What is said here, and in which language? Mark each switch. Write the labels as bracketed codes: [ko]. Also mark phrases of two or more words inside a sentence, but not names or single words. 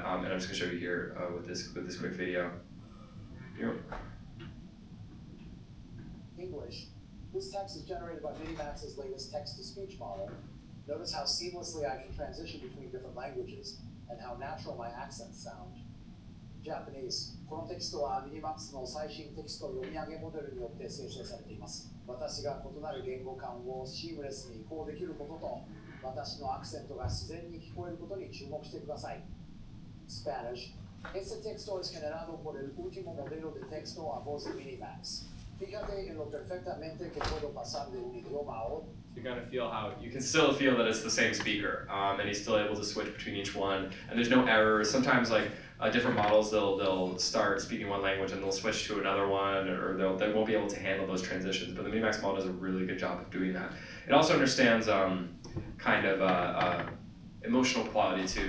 [en] And I'm just gonna show you here with this quick video. English. This text is generated by MiniMax's latest text-to-speech model. Notice how seamlessly I can transition between different languages and how natural my accents sound. [ja] Japanese. このテキストは MiniMax の最新テキスト読み上げモデルによって生成されています。私が異なる言語間をシームレスに移行できることと、私のアクセントが自然に聞こえることに注目してください。Spanish. [es] Este texto es generado por el último modelo de texto a voz de MiniMax. Fíjate en lo perfectamente que puedo pasar de un idioma a otro. [en] you're gonna feel how you can still feel that it's the same speaker, and he's still able to switch between each one, and there's no errors. Sometimes like different models, they'll start speaking one language and they'll switch to another one, or they won't be able to handle those transitions. But the MiniMax model does a really good job of doing that. It also understands kind of emotional quality too.